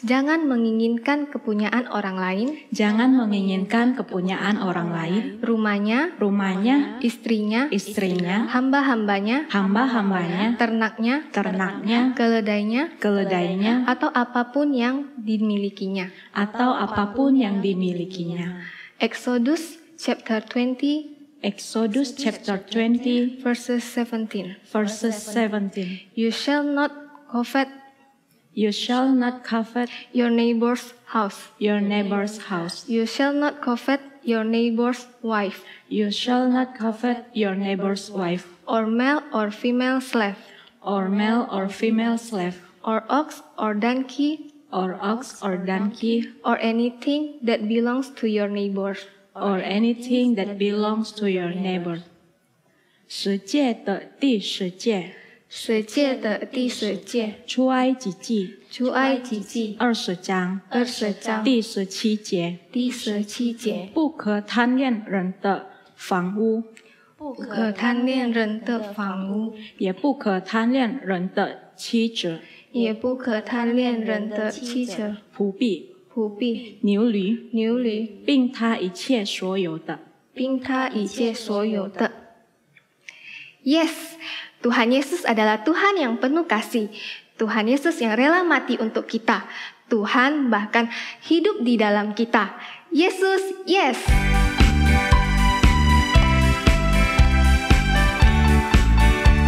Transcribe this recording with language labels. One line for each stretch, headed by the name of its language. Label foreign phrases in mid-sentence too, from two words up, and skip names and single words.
Indonesian: Jangan menginginkan kepunyaan orang lain, rumahnya, istrinya, hamba-hambanya, ternaknya, keledainya, atau apapun yang dimilikinya.
English: Exodus chapter 20 verses 17. You shall not covet your neighbor's house. You shall not covet your neighbor's wife. Or male or female slave. Or ox or donkey. Or anything that belongs to your neighbor.
Chinese: 十诫的第十诫，出埃及记20章第17节，不可贪恋人的房屋，也不可贪恋人的妻子，仆婢、牛驴，并他一切所有的。
Indonesian: Yes, Tuhan Yesus adalah Tuhan yang penuh kasih. Tuhan Yesus yang rela mati untuk kita. Tuhan bahkan hidup di dalam kita. Yesus, yes.